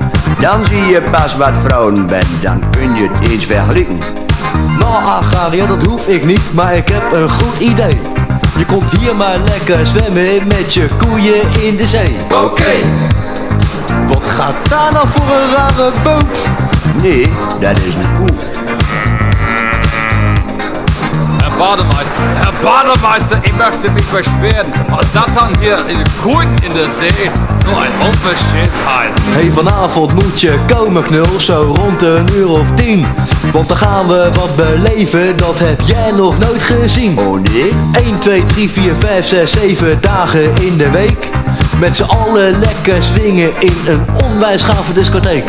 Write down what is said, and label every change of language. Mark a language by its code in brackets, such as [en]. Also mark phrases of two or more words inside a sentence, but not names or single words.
[nl] Dan zie je pas wat vrouwen bent, dan kun je het eens vergelijken. Nou Agaria, dat hoef ik niet, maar ik heb een goed idee. Je komt hier maar lekker zwemmen met je koeien in de zee. Oké. Wat gaat daar nou voor een rare boot? Nee, dat is een koe. [de] Herr Bademeister, ich möchte mich beschweren. Und das dann hier in Kuhn in der See. So ein Unverschämtheit. [nl] Hey, vanavond moet je komen knul, zo rond een uur of 10. Want dan gaan we wat beleven, dat heb jij nog nooit gezien. Oh nee? 1, 2, 3, 4, 5, 6, 7 dagen in de week. Met z'n allen lekker swingen in een onwijs gave discotheek.